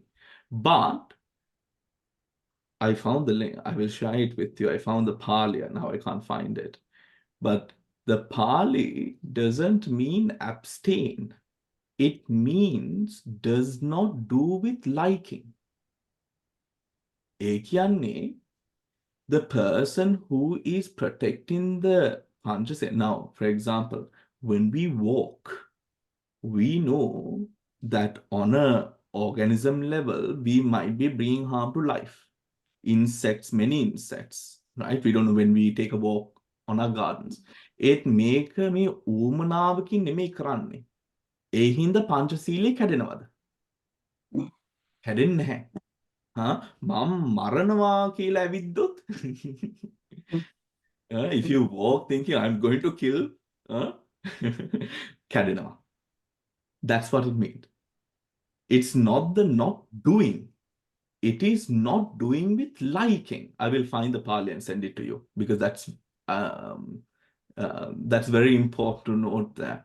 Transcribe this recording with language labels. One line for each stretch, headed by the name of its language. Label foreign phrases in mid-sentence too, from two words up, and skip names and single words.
English: But I found the link. I will share it with you. I found the Pali, and now I can't find it. But the Pali doesn't mean abstain. It means does not do with liking.
Sinhala: ඒ කියන්නේ
English: the person who is protecting the Panchasena. Now, for example, when we walk, we know that on a organism level, we might be bringing harm to life. Insects, many insects, right? We don't know when we take a walk on our gardens.
Sinhala: ඒත් මේක මේ ඌමනාවකින් නෙමෙයි කරන්නේ. ඒ හින්දා පංචශීලයේ කැඩෙනවද? කැඩෙන්නේ නැහැ. මම මරනවා කියලා ඇවිද්දොත්
English: if you walk thinking I'm going to kill කැඩෙනවා. That's what it means. It's not the not doing. It is not doing with liking. I will find the Pali and send it to you because that's very important to note that.